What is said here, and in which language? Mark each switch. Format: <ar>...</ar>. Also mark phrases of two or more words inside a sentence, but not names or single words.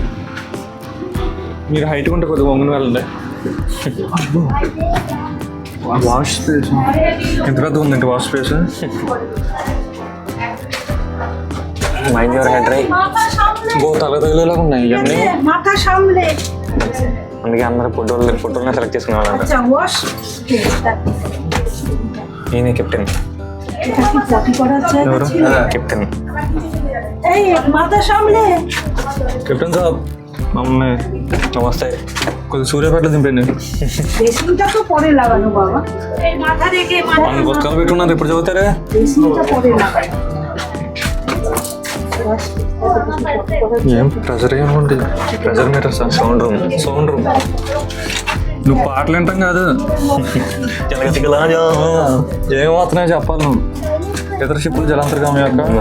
<te>మీరు హైట్ ఉంటే కొద్దిగా వంగుని వెళ్ళండి.</te> <en>wash space</en> <te>ఎంత పెద్ద ఉందండి</te> <en>wash space. mind your head రై.</en> <te>తల తగిలేలాగా ఉన్నాయి ఇవన్నీ.</te> <bn>মাথা সামলে</bn> <te>అందుకే అందరూ ఫోటోలనే సెలెక్ట్ చేసుకునేవాళ్ళంట.</te> <bn>আচ্ছা ওয়াশ</bn> <te>నేనే కెప్టెన్.</te> <bn>এটা কি পটি করার জায়গা</bn> <te>ఎవరు?</te> <bn>ছিল</bn> <te>కెప్టెన్.</te> <bn>এই মাথা সামলে</bn> <te>కెప్టెన్ సాబ్ మమ్మల్ని నమస్తే. కొద్దిగా సూర్యాపేటలో దింపండి.</te> <bn>ড্রেসিংটা তো পরে লাগানো বাবা এই মাথা রেখে</bn> <te>మన పుస్తకాలు పెట్టుకున్నారు ఎప్పుడు చదువుతారా?</te> <bn>ড্রেসিংটা পরে লাগানো</bn> <te>ఏం ప్రెజర్ ఏముంది?</te> <en>pressure meter</en> <te>సార్.</te> <en>sound room.</en> <te>నువ్వు పాటలు వింటాం కాదు, ఏం వస్తున్నాయో చెప్పాలి నువ్వు. ఇతర షిప్పులు జలాంతర్గామి యొక్క</te>